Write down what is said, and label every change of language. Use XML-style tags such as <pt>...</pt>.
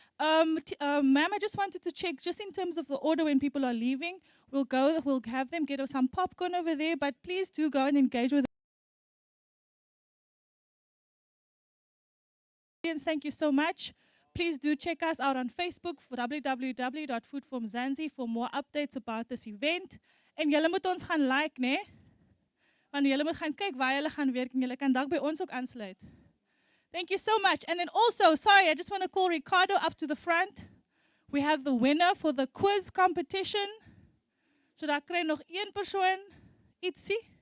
<en>Ma'am, I just wanted to check, just in terms of the order when people are leaving, we'll have them get some popcorn over there, but please do go and engage with Thank you so much. Please do check us out on Facebook for www.foodformzansi for more updates about this event.</en> <af>En julle moet ons gaan like, né? Want julle moet gaan kyk waar julle gaan werk en julle kan dalk by ons ook aansluit.</af> <en>Thank you so much. And then also, sorry, I just want to call Ricardo up to the front. We have the winner for the quiz competition.</en> <af>So daar kry nog een persoon ietsie.</af>